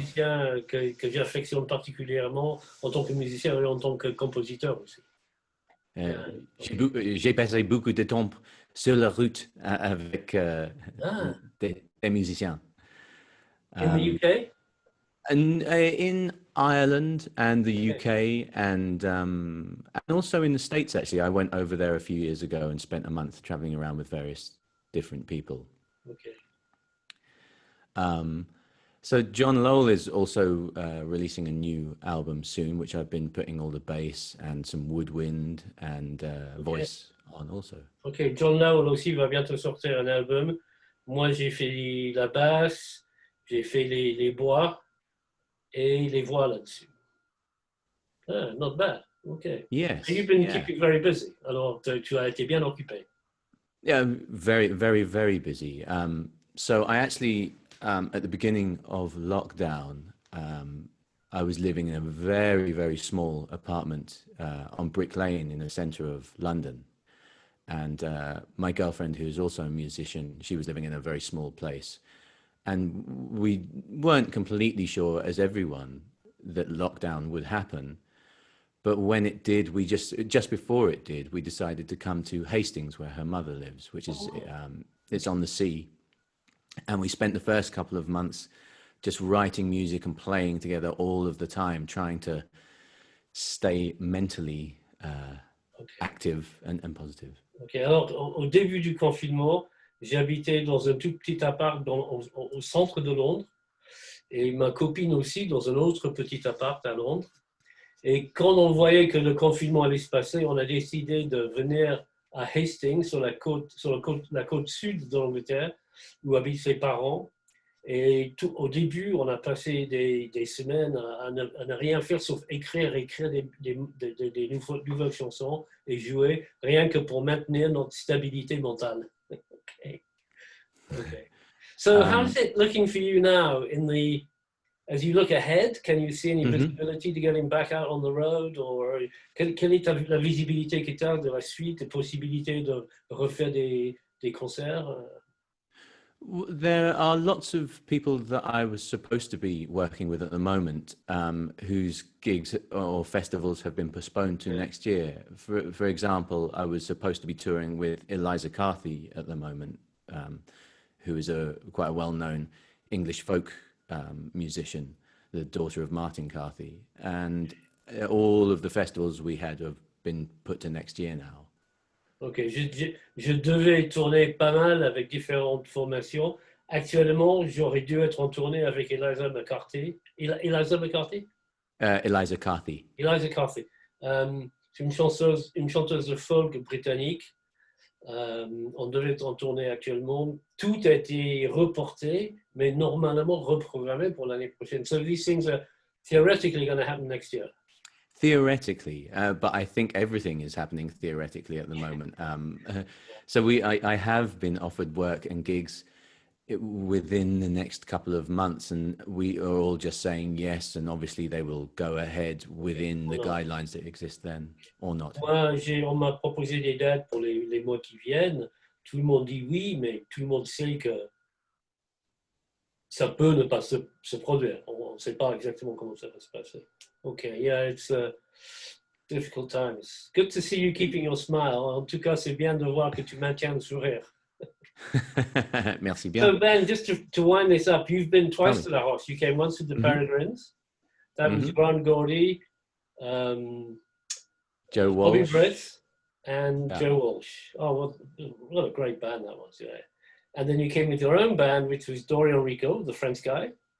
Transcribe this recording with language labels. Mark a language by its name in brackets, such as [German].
[French] musiciens que j'affectionne particulièrement en tant que musicien et en tant que compositeur aussi. J'ai passé beaucoup de temps sur la route avec des musiciens. [English] In the UK? In Ireland and the UK and also in the States, actually. I went over there a few years ago and spent a month traveling around with various different people. Okay. So John Lowell is also releasing a new album soon, which I've been putting all the bass and some woodwind and voice on also. [French] Ok, John Lowell aussi va bientôt sortir un album. Moi, j'ai fait la basse, j'ai fait les bois et les voix là-dessus. [English] Ah, not bad. Ok. Yes. And you've been keeping very busy. [French] Alors, tu as été bien occupé. [English] Yeah, very, very, very busy. So I actually, at the beginning of lockdown, I was living in a very, very small apartment on Brick Lane in the center of London. And my girlfriend, who is also a musician, she was living in a very small place. And we weren't completely sure, as everyone, that lockdown would happen. But when it did, we just before it did, we decided to come to Hastings, where her mother lives, which is it's on the sea. And we spent the first couple of months just writing music and playing together all of the time, trying to stay mentally active and positive. [French] Ok, alors au début du confinement, j'habitais dans un tout petit appart au centre de Londres et ma copine aussi dans un autre petit appart à Londres. Et quand on voyait que le confinement allait se passer, on a décidé de venir à Hastings, sur la côte sud de l'Angleterre, où habitent ses parents. Et au début, on a passé des semaines à ne rien faire sauf écrire des nouvelles chansons et jouer, rien que pour maintenir notre stabilité mentale. [English] Okay. So how's it looking for you now as you look ahead? Can you see any visibility to getting back out on the road? [French] Or quelle est la visibilité que tu as de la suite, des possibilités de refaire des concerts? [English] There are lots of people that I was supposed to be working with at the moment whose gigs or festivals have been postponed to next year. For example, I was supposed to be touring with Eliza Carthy at the moment, who is quite a well-known English folk musician, the daughter of Martin Carthy. And all of the festivals we had have been put to next year now. [French] Ok, je devais tourner pas mal avec différentes formations. Actuellement, j'aurais dû être en tournée avec Eliza McCarthy. Eliza McCarthy? Eliza Carthy. Eliza Carthy. C'est une chanteuse de folk britannique. On devait être en tournée actuellement. Tout a été reporté, mais normalement reprogrammé pour l'année prochaine. [English] So these things are theoretically going to happen next year. Theoretically, but I think everything is happening theoretically at the moment. So I have been offered work and gigs within the next couple of months, and we are all just saying yes, and obviously they will go ahead within the guidelines that exist then, or not. [French] Moi, on m'a proposé des dates pour les mois qui viennent. Tout le monde dit oui, mais tout le monde sait que ça peut ne pas se produire. On ne sait pas exactement comment ça va se passer. [English] Okay, yeah, it's difficult times. Good to see you keeping your smile. [French] En tout cas, c'est bien de voir que tu maintiens le sourire. Merci bien. [English] So Ben, just to wind this up, you've been twice to La Roche. You came once with the Peregrines. That was Grand Gordy. Joe Bobby Walsh. Britt and Yeah. Joe Walsh. Oh, what a great band that was, yeah. And then you came with your own band, which was Dorian Rico, the French guy,